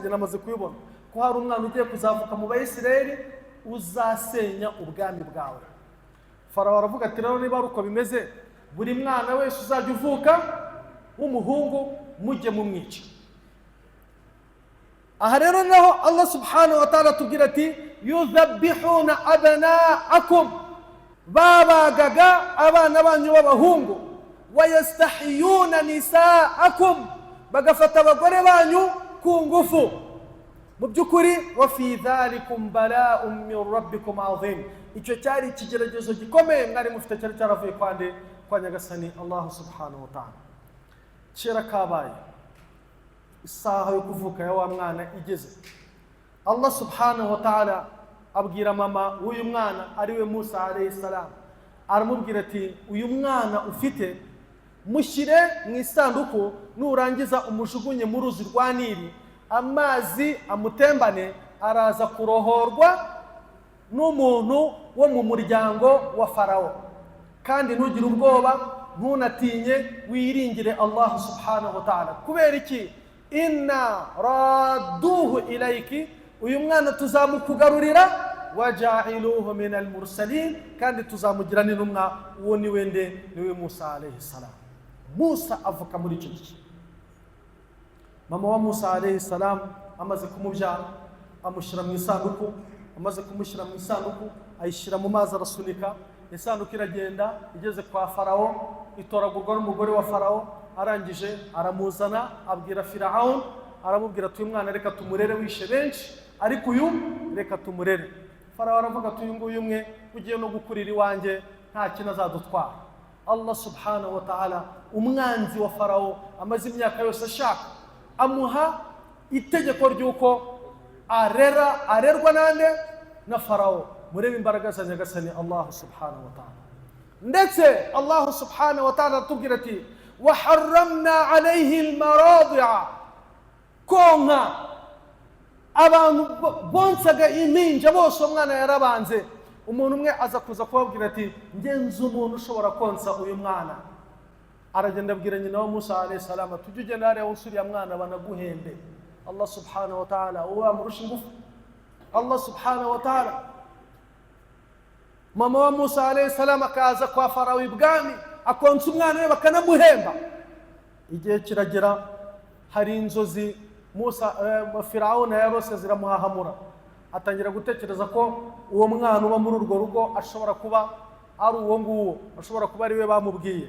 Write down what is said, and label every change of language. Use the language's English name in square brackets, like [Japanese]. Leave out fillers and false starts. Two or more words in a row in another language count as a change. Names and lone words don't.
[Kinyarwanda] Njye namaze kubibona ko hari umwana ugiye kuzavuka mu Bayisiraheli uzasenya ubwami bwawe. Farawo aravuga ati rero niba uko bimeze, buri mwana wese uzajya uvuka w'umuhungu mujye mumwica. Aha rero naho [Arabic] الله سبحانه وتعالى [Kinyarwanda] tubwira ati [Arabic] يذبحون أبناءكم, [Kinyarwanda] babagaga abana banyu b'abahungu, [Arabic] ويستحيون نساءكم, [Kinyarwanda] bagafata abagore banyu ku ngufu. Mu by'ukuri [Arabic] وفي ذلكم بلاء من ربكم عظيم, [Kinyarwanda] icyo cyari ikigeragezo gikomeye mwari mufite, cyari cyaravuye kwande kwa Nyagasani [Arabic] الله سبحانه وتعالى. [Kinyarwanda] Kera kabaye isaha yo kuvuka ya wa mwana igeze, [Arabic] الله سبحانه وتعالى [Kinyarwanda] abwira mama w'uyu mwana ariwe Musa [Arabic] عليه السلام, [Kinyarwanda] aramubwira ati uyu mwana ufite mushyire mu isanduku, nurangiza umujugunye mu ruzi rwa Nili, amazi amutembane, araza kurohorwa n'umuntu wo mu muryango wa Farawo. Kandi ntugire ubwoba, ntunatinye, wiringire [Arabic] الله سبحانه وتعالى. [Kinyarwanda] Kubera iki? [Arabic] إنا رادوه إليك, [Kinyarwanda] uyu mwana tuzamukugarurira, [Arabic] وجاعلوه من المرسلين, [Kinyarwanda] kandi tuzamugira n'intumwa. Uwo ni wende, niwe Musa [Arabic] عليه السلام. [Kinyarwanda] Musa avuka muri icyo gihe. Mama wa Musa [Arabic] عليه السلام [Kinyarwanda] amaze kumubyara, amushyira mu isanduku, amaze kumushyira mu isanduku ayishyira mu mazi arasunika. Isanduku iragenda igeze kwa Farawo, itoragurwa n'umugore wa Farawo. Arangije aramuzana, abwira Firaun, aramubwira ati uyu mwana reka tumurere, wishe benshi ariko uyu reka tumurere. Farawo aravuga ati uyu nguyu umwe ugiye no gukurira iwanjye nta kintu azadutwara. [Arabic] الله سبحانه وتعالى, [Kinyarwanda] umwanzi wa Farawo amaze imyaka yose ashaka, amuha itegeko ry'uko arerwa nande na Farawo. Murebe imbaraga za Nyagasani [Arabic] الله سبحانه وتعالى. [Kinyarwanda] Ndetse [Arabic] الله سبحانه وتعالى [Kinyarwanda] atubwira ati [Arabic] وحرمنا عليه المراضع, [Kinyarwanda] konka abantu bonsaga iminja bose umwana yarabanze. Umuntu umwe aza kuza kubabwira ati ngenzi umuntu ushobora konsa uyu mwana. Aragenda abwira nyina wa Musa [Arabic] عليه السلام, [Kinyarwanda] tujye ugenda hariya usuriya mwana banaguhembe. [Arabic] الله سبحانه وتعالى [Kinyarwanda] uwa murusha ingufu. [Arabic] الله سبحانه وتعالى, [Kinyarwanda] mama wa Musa [Arabic] عليه السلام [Kinyarwanda] akaza kwa Farawo ibwami, akonsa umwana we bakanamuhemba. Igihe kiragera, hari inzozi Musa Firaun yarose ziramuhahamura, atangira gutekereza ko uwo mwana uba muri urwo rugo ashobora kuba ari uwo nguwo, ashobora kuba ari we bamubwiye.